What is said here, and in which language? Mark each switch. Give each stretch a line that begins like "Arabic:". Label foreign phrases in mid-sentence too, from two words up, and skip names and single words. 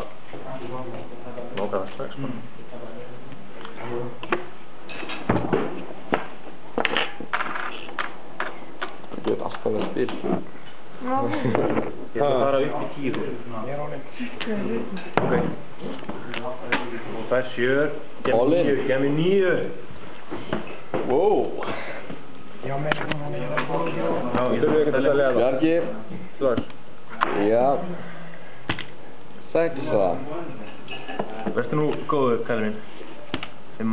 Icelandic: Nóka það strax bara. Það getur alltaf verið spil. Ég ætla að fara upp í 10. Ok. Og það er 7.
English: All in.
Icelandic: Gef mér 9. Wow. Já, Þurfum við ekkert að selja það? Bjargi. Slags. Já. 6. Verstu nú góður, kallið minn. 5.